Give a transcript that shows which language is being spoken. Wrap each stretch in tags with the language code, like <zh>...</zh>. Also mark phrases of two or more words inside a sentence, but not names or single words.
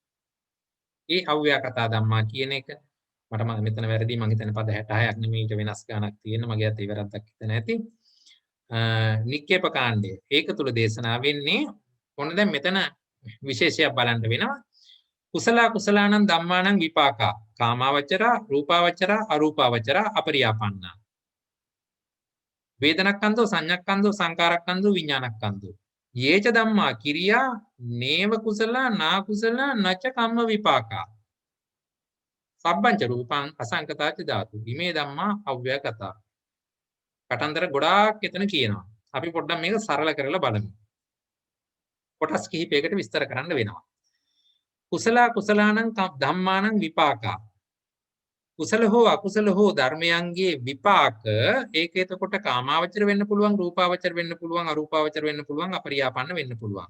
<si>ඒ</si> <pi>අව්‍යාකතා ධම්මා</pi> <si>කියන එක මට මෙතන වැරදි මම හිතන්නේ පද 66ක් නෙමෙයි ඊට වෙනස් ගානක් තියෙන මගේ අතේ වැරද්දක් හිතන ඇති. නික්කේප කාණ්ඩය ඒක තුල දේශනා වෙන්නේ ඔන්න දැන් මෙතන විශේෂයක් බලන්න වෙනවා.</si> <pi>කුසල කුසලානං ධම්මානං විපාකා කාමාවචරා රූපාවචරා අරූපාවචරා අපරියාපන්නා වේදනක්ඛන්தோ සංඤක්ඛන්தோ සංකාරක්ඛන්தோ විඥානක්ඛන්தோ යේච ධම්මා කිරියා නේව කුසල නා කුසල නච කම්ම විපාකා සබ්බංච රූපං අසංකතාච ධාතු ඉමේ ධම්මා අව්‍යකතා.</pi> <si>කටන්දර ගොඩාක් එතන කියනවා. අපි පොඩ්ඩක් මේක සරල කරලා බලමු. කොටස් කිහිපයකට විස්තර කරන්න වෙනවා.</si> <pi>කුසල කුසලානං ධම්මානං විපාකා.</pi> <si>කුසල හෝ අකුසල හෝ ධර්මයන්ගේ විපාක ඒක එතකොට කාමාවචර වෙන්න පුළුවන්, රූපාවචර වෙන්න පුළුවන්, අරූපාවචර වෙන්න පුළුවන්, අපරියාපන්න වෙන්න පුළුවන්.</si>